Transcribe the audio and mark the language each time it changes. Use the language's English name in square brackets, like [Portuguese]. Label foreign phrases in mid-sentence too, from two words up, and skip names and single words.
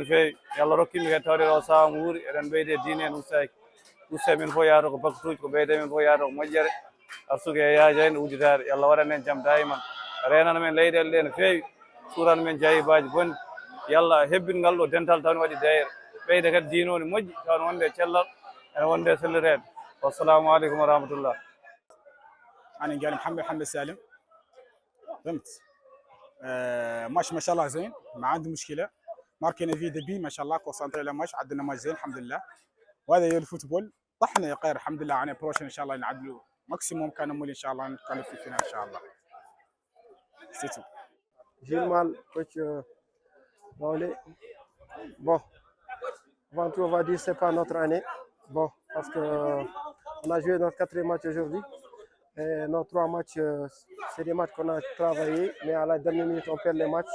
[Fula] feewi yo Allah rokkimi kadi tawde o saaha mo wuuri eɗen ɓeyde diine en ustaki men fof yahata ko bakatuji ko ɓeyde men fof yahata ko moƴƴere arsugue e yaajani udditade yo Allah waɗan en jaam dayiman renana men leyɗele ɗe no feewi suurana men jayibaji bonde yo Allah hebbingal ɗo dental taw ne waɗi dayre ɓeyde kadi diine o ne moƴƴi taw ne wonde cellal ene wonde sellirede [Arabic] والسلام عليكم ورحمة الله. أنا قال محمد سالم فهمت ماتش ما شاء الله زين ما عندي مشكله ماركينا في دبي ما شاء الله كونسنتري على ماتش عندنا ماتش زين الحمد لله وهذا هي الفوتبول طحنا يا قير الحمد لله على بروشن ان شاء الله نعدلوا ماكسيموم كان مولي ان شاء الله نتكلم في الفينال ان شاء الله سيتو [French] Gilman, coach Daolel. Bon, avant tout, on va dire que ce n'est pas notre année. Bon, parce qu'on a joué notre 4e match aujourd'hui. Et nos 3 matchs, c'est des matchs qu'on a travaillé, mais à la dernière minute, on perd les matchs.